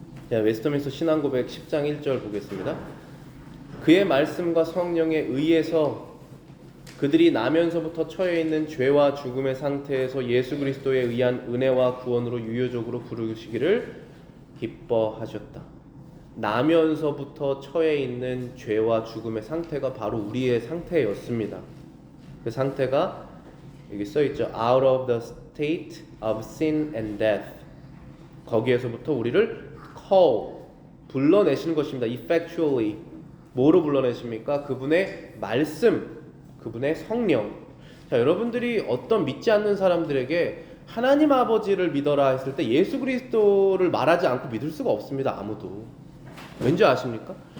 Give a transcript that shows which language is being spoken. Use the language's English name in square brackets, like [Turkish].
[Korean] 자, 웨스터민스터 신앙고백 10장 1절 보겠습니다. 그의 말씀과 성령에 의해서 그들이 나면서부터 처해 있는 죄와 죽음의 상태에서 예수 그리스도에 의한 은혜와 구원으로 유효적으로 부르시기를 기뻐하셨다. 나면서부터 처해 있는 죄와 죽음의 상태가 바로 우리의 상태였습니다. 그 상태가 여기 써있죠. [English] Out of the state of sin and death. [Korean] 거기에서부터 우리를 call, 불러내시는 것입니다. Effectually. 뭐로 불러내십니까? 그분의 말씀, 그분의 성령. 자, 여러분들이 어떤 믿지 않는 사람들에게 하나님 아버지를 믿어라 했을 때 예수 그리스도를 말하지 않고 믿을 수가 없습니다. 아무도. 왠지 아십니까?